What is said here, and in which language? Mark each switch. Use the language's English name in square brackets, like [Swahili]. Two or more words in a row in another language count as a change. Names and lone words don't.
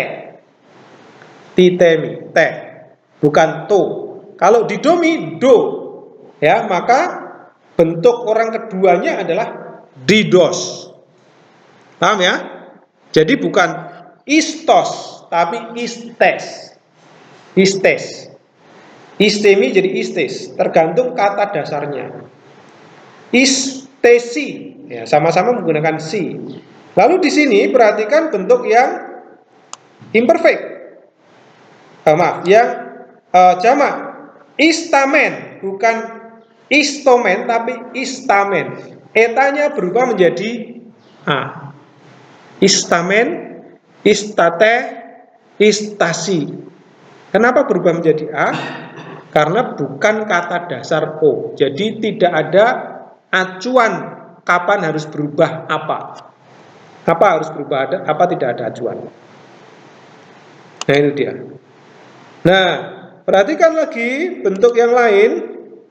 [Indonesian] Titemi, T. Bukan to. Kalau didomi, do. Ya, maka bentuk orang keduanya adalah didos. Paham ya? Jadi bukan istos, tapi istes. Istes. Istemi jadi istes, tergantung kata dasarnya. Istesi, ya sama-sama menggunakan si. Lalu di sini perhatikan bentuk yang imperfect. Yang jamak. Istamen, bukan istomen tapi istamen. Etanya berubah menjadi a. Istamen, istate, istasi. Kenapa berubah menjadi a? Karena bukan kata dasar o. Jadi tidak ada acuan kapan harus berubah apa. Apa harus berubah, apa tidak ada acuan. Nah itu dia. Nah, perhatikan lagi bentuk yang lain.